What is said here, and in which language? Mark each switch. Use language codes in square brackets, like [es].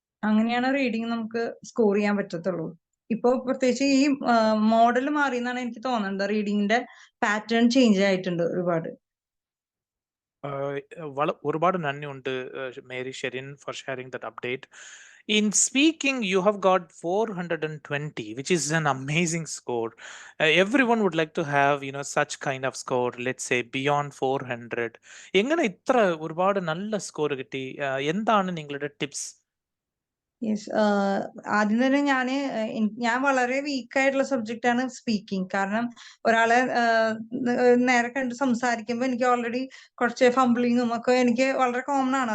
[ml] അങ്ങനെയാണ് റീഡിങ് നമുക്ക് സ്കോർ ചെയ്യാൻ പറ്റത്തുള്ളൂ. ഇപ്പൊ പ്രത്യേകിച്ച് ഈ മോഡൽ മാറി എന്നാണ് എനിക്ക് തോന്നുന്നത്. റീഡിങ്ങിന്റെ പാറ്റേൺ ചേഞ്ച് ആയിട്ടുണ്ട് ഒരുപാട്. ഒരുപാട് നന്ദിയുണ്ട് Mary Sherin [en] for sharing that update. In speaking, you have got 420, which is an amazing score. Everyone would like to have, such kind of score, let's say beyond 400. [ml] എങ്ങനെ ഇത്ര ഒരുപാട് നല്ല സ്കോർ കിട്ടി? എന്താണ് നിങ്ങളുടെ ടിപ്സ്? യെസ്, ആദ്യം തന്നെ ഞാൻ വളരെ വീക്ക് ആയിട്ടുള്ള സബ്ജക്റ്റ് ആണ് സ്പീക്കിംഗ്. കാരണം ഒരാളെ നേരെ കണ്ട് സംസാരിക്കുമ്പോൾ എനിക്ക് ഓൾറെഡി കുറച്ച് ഫംബ്ലിങ്ങും ഒക്കെ എനിക്ക് വളരെ കോമൺ ആണ്.